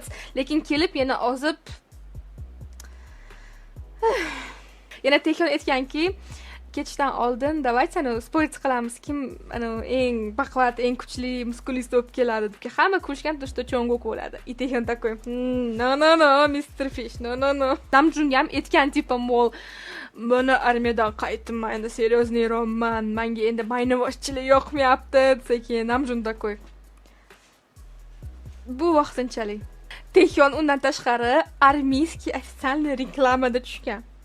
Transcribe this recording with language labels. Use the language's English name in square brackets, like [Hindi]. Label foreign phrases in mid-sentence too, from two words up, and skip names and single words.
[Uzbek] Lekin kelib yana ozib yana Taehyun aytganki, ketishdan oldin давайте spoiler qilamiz, kim eng baquvvat, eng kuchli muskulist bo'lib keladi deb. Hamma ko'rishgan что Cho'nguk bo'ladi. Taehyun такой: [English] "No, Mr. Fish, no. [Uzbek] Namjoon ham aytgan tipa mol, "Mana armiyadan qaytdim, endi seriozniroman, menga endi maynaboshchilik yoqmayapti" desa keyin Namjoon такой: "Bu vaqtinchalik." Taehyun undan tashqari [Russian] армейский официальный [Uzbek] reklamada tushgan.